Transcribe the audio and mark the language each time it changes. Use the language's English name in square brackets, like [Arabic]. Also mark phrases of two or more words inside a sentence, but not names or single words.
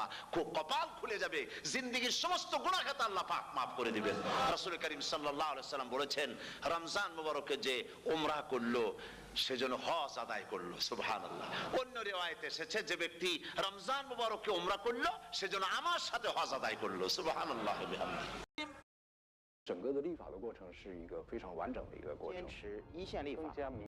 [Bangla] কপাল খুলে যাবে, জিন্দেগীর সমস্ত গুনাহ খাতা আল্লাহ পাক মাফ করে দিবেন। রাসূল করিম [Arabic] صلى الله عليه وسلم [Bangla] বলেছেন, রমজান মুবারকে যে উমরা করলো সেজন্য হজ আদায় করলো। সুবহানাল্লাহ। অন্য রিওয়ায়াতে এসেছে, যে ব্যক্তি রমজান মুবারকে উমরা করলো সেজন্য আমার সাথে হজ আদায় করলো। [Arabic] سبحان الله وبحمده. [Chinese] 整个的立法的过程是一个非常完整的一个过程，坚持一线立法。